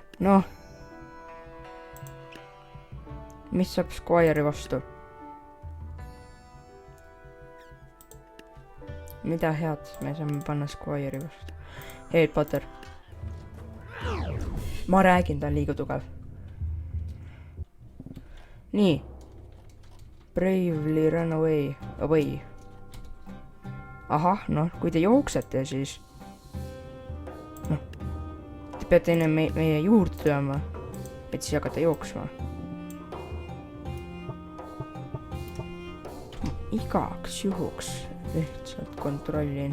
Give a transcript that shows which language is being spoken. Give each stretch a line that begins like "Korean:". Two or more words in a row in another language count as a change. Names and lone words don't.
Estonian: Noh. Mis saab Squire'i vastu? Mida head me saame panna Squire'i vastu? Harry Potter. Ma räägin, ta on liiga tugev. Nii.
English: Bravely run away.
Estonian: Ahah, noh, kui te jooksete, siis noh, te peate enne meie juurde tulema, et siis hakata jooksma. Igaks juhuks lihtsalt kontrollin.